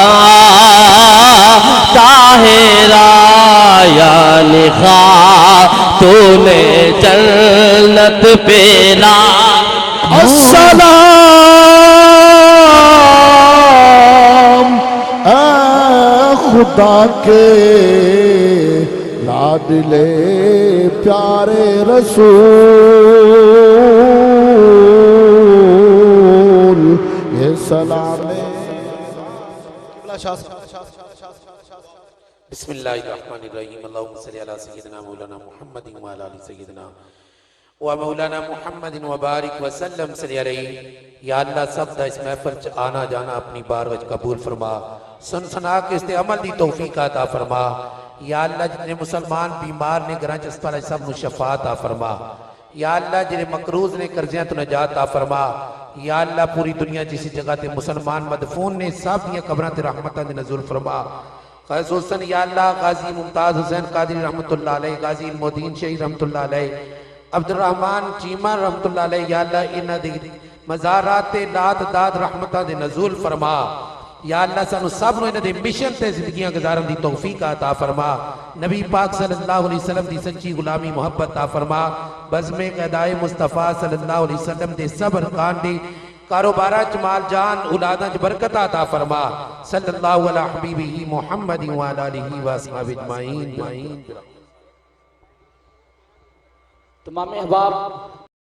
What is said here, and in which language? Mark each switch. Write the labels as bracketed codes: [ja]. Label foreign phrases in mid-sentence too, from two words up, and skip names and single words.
[ur] طاہرہ یعنی خاتونِ جنت پہ نا السلام خدا کے لاڈلے پیارے رسول یہ سلام [ar] بسم الله الرحمن الرحيم اللهم صل على سيدنا مولانا محمد وعلى آل سيدنا ومولانا محمد وبارك وسلم صل عليه. [pa] یا اللہ سب دا اس محفل چ آنا جانا اپنی بارگاہ چ قبول فرما، سن سنا کے اس تے عمل دی توفیق عطا فرما. یا اللہ جتنے مسلمان بیمار نے گھراں چ ہسپتال سب نوں شفا عطا فرما. یا اللہ جیہڑے مقروض نے قرضیاں تو نجات عطا فرما. یا اللہ پوری دنیا جس جگہ تے مسلمان مدفون نے سب دیاں قبراں تے رحمتاں دے نزول فرما. خصوصاً یا اللہ غازی ممتاز حسین قادری [ar] رحمة الله عليه, [pa] غازی مودین شہید [ar] رحمة الله عليه, [pa] عبدالرحمان چیمہ [ar] رحمة الله عليه, [pa] یا اللہ انہاں دی مزارات تے لات داد رحمتاں دے نزول فرما. یا اللہ سانوں سب نوں انہاں دے مشن تے زندگیاں گزارن دی توفیق عطا فرما. نبی پاک [ar] صلى الله عليه وسلم [pa] دی سچی غلامی محبت عطا فرما. بزمِ قضائے مصطفیٰ [ar] صلى الله عليه وسلم [pa] دے سب ارکان دی کاروبارا چ مال جان اولاداں چ برکت عطا فرما. [ar] صلى الله على حبيبه محمد وعلى آله وأصحابه أجمعين. [pa] تمام احباب